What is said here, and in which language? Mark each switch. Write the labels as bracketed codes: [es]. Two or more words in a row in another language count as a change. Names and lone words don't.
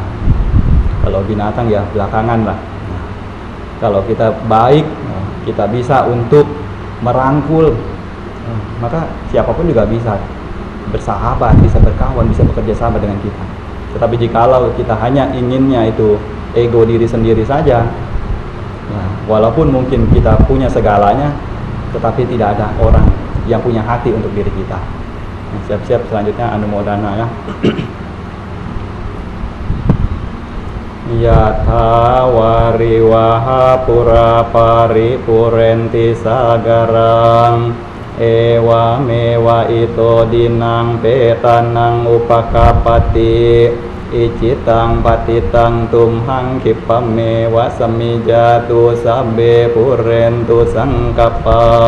[id] Kalau binatang ya belakangan lah. Kalau kita baik, kita bisa untuk merangkul, maka siapapun juga bisa bersahabat, bisa berkawan, bisa bekerja sama dengan kita. Tetapi jikalau kita hanya inginnya itu ego diri sendiri saja, walaupun mungkin kita punya segalanya, tetapi tidak ada orang yang punya hati untuk diri kita. Siap-siap selanjutnya anumodana ya. [pi] Yatha wariwaha pura paripurenti sagarang ewa mewa ito dinang petanang upakapati icitang patitang tumhang kipame wasamijatu sabbe purentu sangkapa